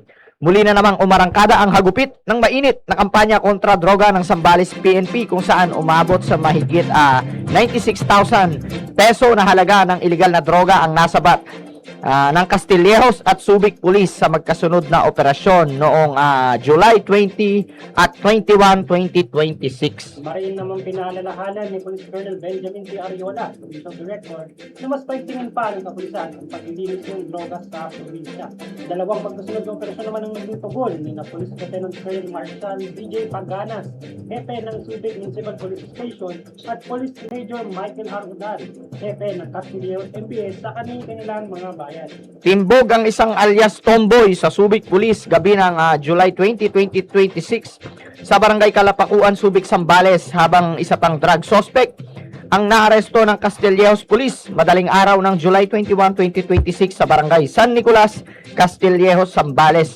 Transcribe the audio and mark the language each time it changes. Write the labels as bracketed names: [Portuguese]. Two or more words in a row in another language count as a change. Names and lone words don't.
[Filipino] Muli na namang umarangkada ang hagupit ng mainit na kampanya kontra droga ng Zambales PNP kung saan umabot sa mahigit 96,000 peso na halaga ng illegal na droga ang nasabat ng Castillejos at Subic Police sa magkasunod na operasyon noong July 20 at 21, 2026. Marin naman pinaalalahanan ni Police Colonel Benjamin P. Ariola, Division Director, na mas paigtingin pa ng kapulisan ang paglilinis ng drogas sa probinsya. Dalawang magkasunod na operasyon naman ang naging tugon ni na Police Lieutenant Colonel Marshal DJ Paganas, Hepe ng Subic Municipal Police Station at Police Major Michael Harudal, Hepe ng Castillejos MPS sa kanilang mga bayan. Timbog ang isang alias Tomboy sa Subic Police gabi ng July 20, 2026 sa Barangay Kalapakuan, Subic, Zambales habang isa pang drug suspect ang naaresto ng Castillejos Police madaling araw ng July 21, 2026 sa Barangay San Nicolas, Castillejos, Zambales.